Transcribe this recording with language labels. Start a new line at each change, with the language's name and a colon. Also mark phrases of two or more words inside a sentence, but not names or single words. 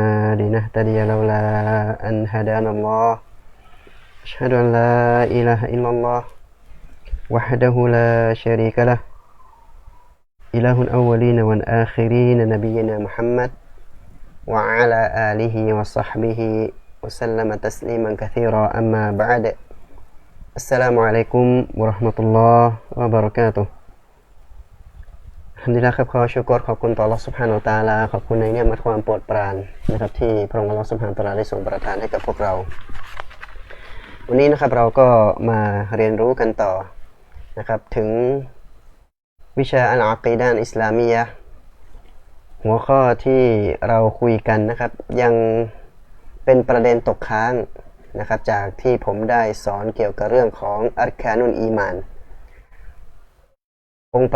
Arabic: لنهتدي لولا أن هدانا الله أشهد أن لا إله إلا الله وحده لا شريك له إله الأولين والآخرين نبينا محمد وعلى آله وصحبه وسلم تسليما كثيرا أما بعد السلام عليكم ورحمة الله وبركاته الحمد لله
Thai: ครับขอชูกรขอบคุณต่ออัลเลาะห์
Arabic: سبحانه وتعالى
Thai: ขอบคุณในเนืมัดความโปรดปรานนะครับที่ พระองค์อัลเลาะห์
Arabic: سبحانه وتعالى
Thai: ได้ทรงประทานให้กับพวกเราวันนี้นะครับเราก็มาเรียนรู้กันต่อนะครับถึงวิชา
Arabic: العقيدة الإسلامية
Thai: หัวข้อที่เราคุยกันนะครับยังเป็นประเด็นตกค้างนะครับจากที่ผมได้สอนเกี่ยวกับเรื่องของ
Arabic: أركان الإيمان
Thai: องค์ประ